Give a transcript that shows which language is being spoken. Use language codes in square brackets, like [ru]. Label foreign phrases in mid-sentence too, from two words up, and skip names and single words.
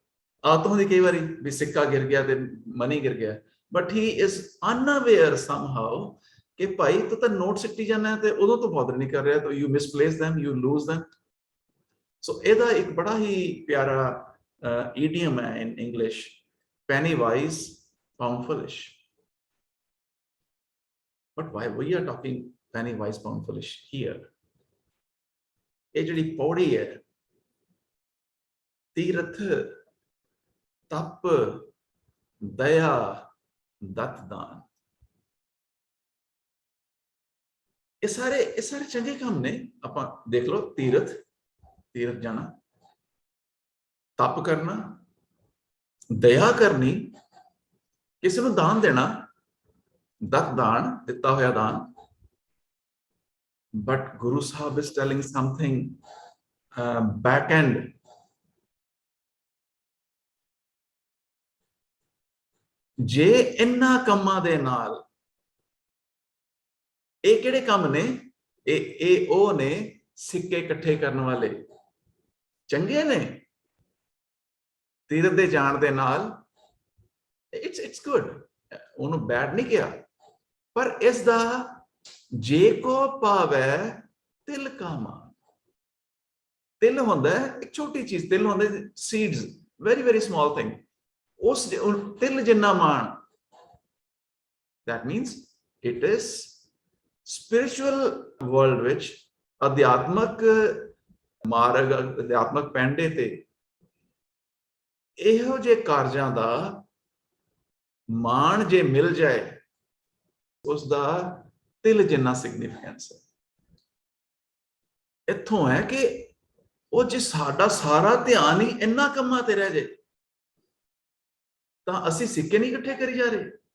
[pa] ਆਦਤ ਹੁੰਦੀ ਕਈ ਵਾਰੀ ਵੀ ਸਿੱਕਾ ਗਿਰ ਗਿਆ ਤੇ ਮਨੀ ਗਿਰ ਗਿਆ, [en] But he is unaware somehow [pa] ਕਿ ਭਾਈ ਤੂੰ ਤਾਂ ਨੋਟ ਸਿੱਟੀ ਜਾਂਦਾ ਤੇ ਉਦੋਂ ਤੋਂ ਬੋਦਰ ਨਹੀਂ ਕਰ ਰਿਹਾ, ਤਾਂ [en] you misplace them, you lose them. [pa] ਸੋ ਇਹਦਾ ਇੱਕ ਬੜਾ ਹੀ ਪਿਆਰਾ ਈਡੀਅਮ ਹੈ [en] in English, penny wise pound foolish. But why we are talking penny wise pound foolish here? [pa] ਇਹ ਜਿਹੜੀ ਪੌੜੀ ਹੈ, ਤੀਰਥ, ਤਪ, ਦਇਆ, ਦਤ ਦਾਨ, ਇਹ ਸਾਰੇ ਚੰਗੇ ਕੰਮ ਨੇ। ਆਪਾਂ ਦੇਖ ਲਓ, ਤੀਰਥ ਜਾਣਾ, ਤਪ ਕਰਨਾ, ਦਇਆ ਕਰਨੀ, ਕਿਸੇ ਨੂੰ ਦਾਨ ਦੇਣਾ, ਦਤ ਦਾਨ, ਦਿੱਤਾ ਹੋਇਆ ਦਾਨ। [en] But Guru Sahib is telling something back end. [pa] ਜੇ ਇਹਨਾਂ ਕੰਮਾਂ ਦੇ ਨਾਲ, ਇਹ ਕਿਹੜੇ ਕੰਮ ਨੇ? ਇਹ ਉਹ ਨੇ ਸਿੱਕੇ ਇਕੱਠੇ ਕਰਨ ਵਾਲੇ, ਚੰਗੇ ਨੇ। ਤੀਰਥ ਦੇ ਜਾਣ ਦੇ ਨਾਲ [en] it's good, [pa] ਉਹਨੂੰ ਬੈਡ ਨਹੀਂ ਕਿਹਾ, ਪਰ ਇਸ ਦਾ ਜੇ ਕੋ ਪਾਵੈ ਤਿਲ ਕਾ ਮਾਨ। ਤਿਲ ਹੁੰਦਾ ਇੱਕ ਛੋਟੀ ਚੀਜ਼, ਤਿਲ ਹੁੰਦਾ ਸੀਡਸ, [en] very very small thing, [pa] ਉਸ ਤਿਲ ਜਿੰਨਾ ਮਾਣ, [en] that means it is spiritual world [pa] ਵਿੱਚ ਅਧਿਆਤਮਕ ਮਾਰਗ, ਅਧਿਆਤਮਕ ਪੈਂਡੇ ਤੇ ਇਹੋ ਜਿਹੇ ਕਾਰਜਾਂ ਦਾ ਮਾਣ ਜੇ ਮਿਲ ਜਾਏ, ਉਸ ਦਾ ਤਿਲ ਜਿੰਨਾ ਸਿਗਨੀਫੀਕੈਂਸ ਹੈ। ਇੱਥੋਂ ਹੈ ਕਿ ਉਹ ਜੇ ਸਾਡਾ ਸਾਰਾ ਧਿਆਨ ਹੀ ਇੰਨਾ ਕੰਮਾਂ ਤੇ ਰਹਿ ਜਾਏ ਤਾਂ ਅਸੀਂ ਸਿੱਕੇ ਨਹੀਂ ਇਕੱਠੇ ਕਰੀ ਜਾ ਰਹੇ।